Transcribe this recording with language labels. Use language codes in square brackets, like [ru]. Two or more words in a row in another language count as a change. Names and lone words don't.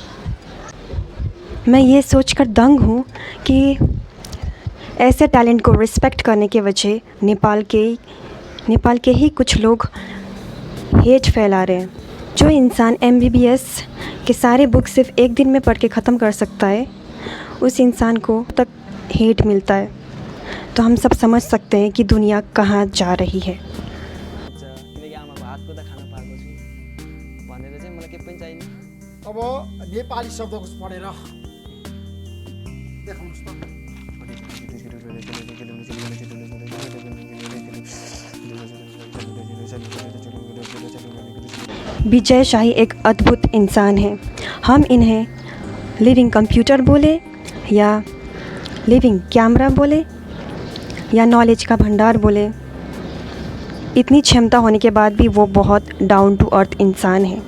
[hi] मैं ये सोचकर दंग हूँ कि ऐसे टैलेंट को रिस्पेक्ट करने के वजह नेपाल के ही कुछ लोग हेट फैला रहे हैं। जो इंसान MBBS के सारे बुक सिर्फ एक दिन में पढ़ के ख़त्म कर सकता है, उस इंसान को तक हेट मिलता है। तो हम सब समझ सकते हैं कि दुनिया कहाँ जा रही है। [ne] किनकि आमाको हातको त खान पाएको छु भनेर चाहिँ मलाई केही पनि चाहिने। अब नेपाली शब्दकोश पढेर देखाउनुहोस् त। [hi] विजय शाही एक अद्भुत इंसान है। हम इन्हें [en] living computer [hi] बोले या [en] living camera [hi] बोले या नॉलेज का भंडार बोले, इतनी क्षमता होने के बाद भी वो बहुत [en] down to earth [hi] इंसान है।